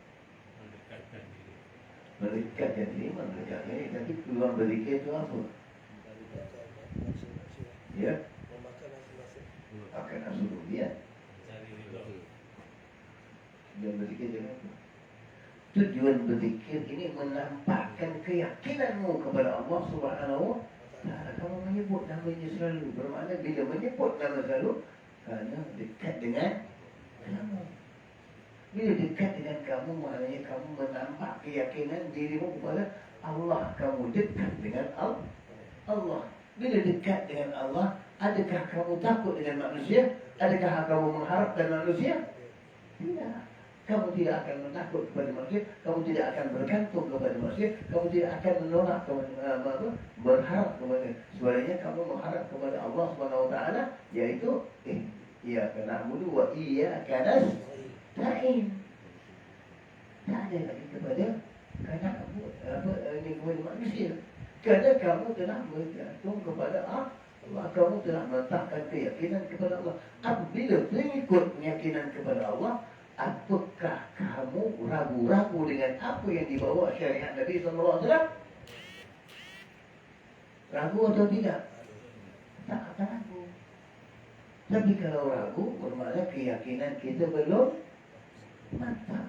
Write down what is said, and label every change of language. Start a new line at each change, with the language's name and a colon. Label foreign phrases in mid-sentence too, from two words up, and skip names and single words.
Malay: Mendekatkan diri, tapi tujuan berzikir itu apa? Ya? Akan nafsu dia. Tujuan berzikir dengan apa? Tujuan berzikir ini menampakkan keyakinanmu kepada Allah
Arabic: سبحانه وتعالى.
Malay: Kamu menyebut namanya selalu, bermakna bila menyebut nama selalu, kerana dekat dengan kamu. Bila dekat dengan kamu, maknanya kamu menampak keyakinan dirimu kepada Allah. Kamu dekat dengan Allah. Bila dekat dengan Allah, adakah kamu takut dengan manusia? Adakah kamu mengharapkan manusia? Tidak. Kamu tidak akan menakut kepada manusia. Kamu tidak akan bergantung kepada manusia. Kamu tidak akan menolak kepada berharap kepada. Sebenarnya kamu mengharap kepada Allah
Arabic: سبحانه وتعالى,
Malay: yaitu
Arabic: إياك نعبد وإياك نستعين.
Malay: Tak ada lagi kepada kepada manusia. Kerana kamu telah bergantung kepada Allah. Kamu telah meletakkan keyakinan kepada Allah. Apabila mengikut keyakinan kepada Allah, apakah kamu ragu-ragu dengan apa yang dibawa syariat Nabi SAW? Ragu atau tidak? Tak akan ragu. Tapi kalau ragu, bermakna keyakinan kita belum mantap.